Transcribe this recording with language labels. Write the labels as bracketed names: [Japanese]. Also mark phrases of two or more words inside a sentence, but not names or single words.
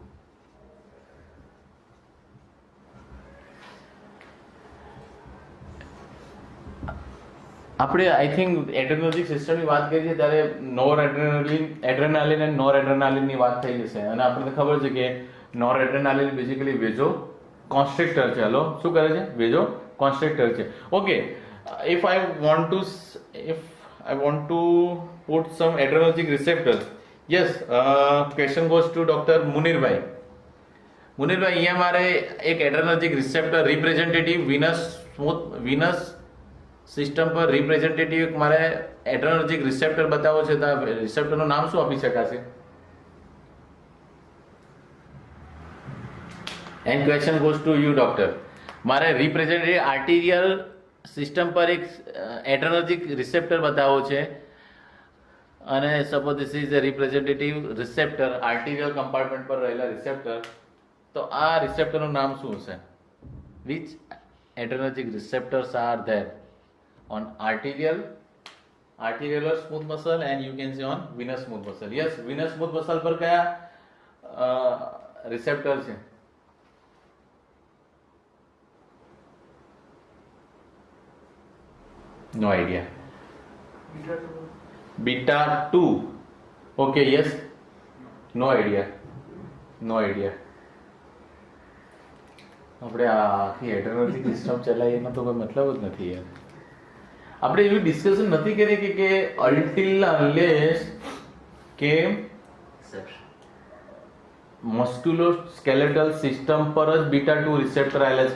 [Gujarati] આપણે [English] I think adrenergic system [Gujarati] વાત કરી છે ત્યારે એડ્રેનાલિન અને નોર એડ્રેનાલિનની વાત થઈ જશે. અને આપણને ખબર છે કે નોર એડ્રેનાલિન [English] basically vaso constrictor [Gujarati] છે. હલો, શું કરે છે? [English] vaso constrictor [Gujarati] છે. ઓકે, [English] if I want to put some adrenergic receptors, yes, question goes to Dr. Munirભાઈ. [Gujarati] મુનીરભાઈ, અહીંયા મારે એક [English] adrenergic receptor representative venous system [Gujarati] પર રિપ્રેઝેન્ટેટિવ મારે [English] adrenergic receptor [Gujarati] બતાવો છે. તો રિસેપ્ટરનું નામ શું આપી શકાશે? [English] and question goes to you doctor. [Gujarati] મારે [English] representative arterial system [Gujarati] પર એક [English] adrenergic receptor [Gujarati] બતાવો છે અને [English] suppose this is a representative receptor, arterial compartment [Gujarati] પર રહેલા રિસેપ્ટર. તો આ રિસેપ્ટરનું નામ શું હશે? [English] વિચ adrenergic receptors are there on arterial smooth muscle and you can say on venous smooth muscle. Yes, venous smooth muscle [Gujarati] પર કયા રિસેપ્ટર છે? [English] No idea. Beta 2. Okay, yes. No idea. [Gujarati] આપણે આખી એડ્રેનર્જિક સિસ્ટમ ચલાવીએ એમાં તો કોઈ મતલબ જ નથી યાર. આપણે એવી ડિસ્કશન નથી કરી કે અલ્ટિલ અનલેસ કે [English] musculoskeletal system [Gujarati] પર જ [English] beta 2 receptor [Gujarati] આવેલા છે.